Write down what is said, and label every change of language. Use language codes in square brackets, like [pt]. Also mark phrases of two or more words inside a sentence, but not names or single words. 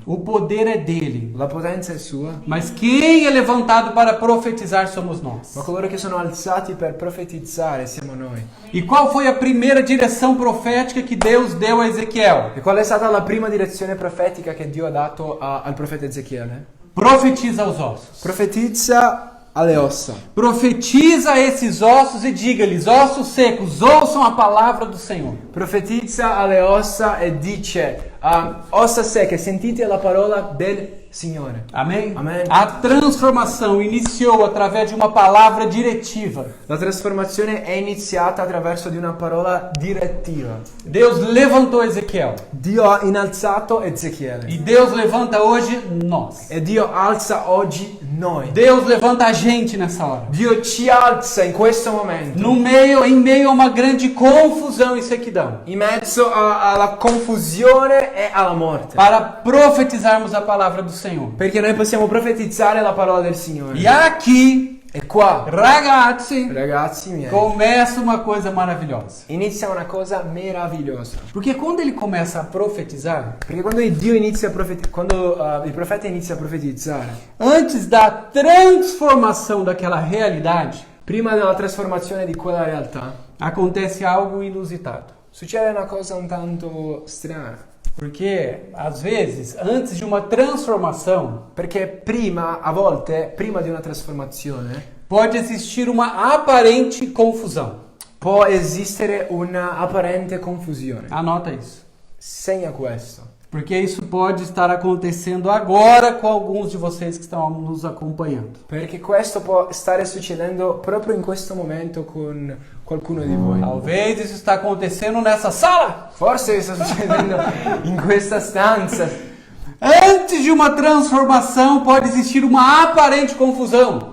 [pt] O poder é dele, [it] La potenza è sua, [pt] mas quem é levantado para profetizar somos nós. [it] ma coloro che sono alzati per profetizzare siamo noi. [pt] E qual foi a primeira direção profética que Deus deu a Ezequiel? [it] E qual è stata la prima direzione profetica che Dio ha dato al profeta Ezechiele? [pt] Profetiza aos ossos. [it] Profetizza alle ossa. [pt] Profetiza a esses ossos e diga-lhes: ossos secos, ouçam a palavra do Senhor. [it] Profetizza alle ossa e dice, ossa secche, sentite la parola del Signore. [pt] Amém? Amém. A transformação iniciou através de uma palavra diretiva. [it] La trasformazione è iniziata attraverso di una parola direttiva. [pt] Deus levantou Ezequiel. [it] Dio ha innalzato Ezechiele. [pt] E Deus levanta hoje nós. [it] E Dio alza oggi noi. [pt] Deus levanta a gente nessa hora. [it] Dio ci alza in questo momento. [pt] Em meio a uma grande confusão e sequidão. [it] In mezzo alla confusione e alla morte. [pt] Para profetizarmos a palavra do Senhor. [it] Perché noi possiamo profetizzare la parola del Signore. [pt] E aqui, [it] E qua, ragazzi, ragazzi miei, [pt] começa uma coisa maravilhosa. [it] inizia una cosa meravigliosa. [pt] Porque quando ele começa a profetizar, [it] Perché quando Dio inizia a quando il profeta inizia a profetizzare, [pt] antes da transformação daquela realidade, [it] prima della trasformazione di quella realtà, [pt] acontece algo inusitado. [it] succede una cosa un tanto strana. [pt] Porque, às vezes, antes de uma transformação, [it] Perché prima, a volte, prima di una trasformazione, [pt] pode existir uma aparente confusão. [it] può esistere una apparente confusione. [pt] Anota isso. [it] Segna questo. [pt] Porque isso pode estar acontecendo agora com alguns de vocês que estão nos acompanhando. [it] Perché questo può stare succedendo proprio in questo momento con qualcuno di voi. [pt] Talvez isso está acontecendo nessa sala. [it] Forse sta succedendo in questa stanza. [pt] Antes de uma transformação pode existir uma aparente confusão.